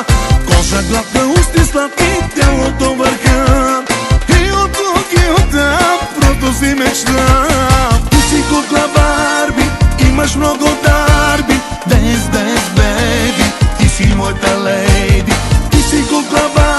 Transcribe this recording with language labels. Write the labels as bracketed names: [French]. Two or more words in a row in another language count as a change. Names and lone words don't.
[Bulgarian] Кожа, гладна, усти сладки, тялото върха. И от тук, и от там, просто си мечта. Ти си кукла Барби, имаш много дарби. [English] Dance, dance, baby, [Bulgarian] ти си моята лейди. Ти си кукла Барби.